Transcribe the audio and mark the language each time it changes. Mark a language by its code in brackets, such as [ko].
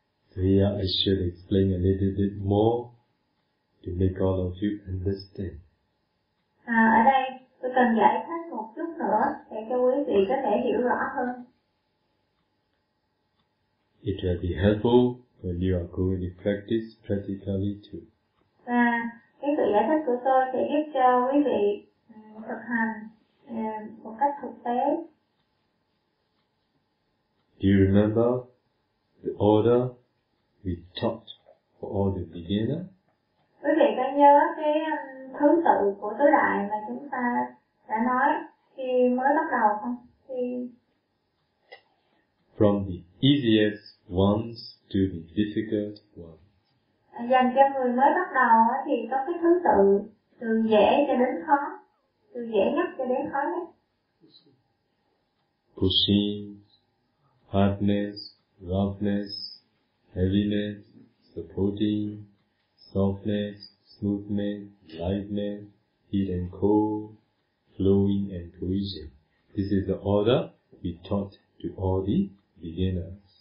[en] So here I should explain a little bit more to make all of you understand. [vi] Ở đây tôi cần giải thích một chút nữa để cho quý vị có thể hiểu rõ hơn. [en] It will be helpful when you are going to practice practically too. [vi] Và cái sự giải thích của tôi sẽ giúp cho quý vị thực hành một cách thực tế. [en] Do you remember the order we taught for all the beginner? [vi] Quý vị có nhớ cái thứ tự của tứ đại mà chúng ta đã nói khi mới bắt đầu không? Khi... [en] From the easiest ones to the difficult ones. [vi] Dành cho người mới bắt đầu thì có cái thứ tự từ dễ cho đến khó, từ dễ nhất cho đến khó nhất. [en] Pushing, hardness, roughness, heaviness, supporting, softness, smoothness, lightness, heat and cold, flowing and cohesion. This is the order we taught to all the beginners.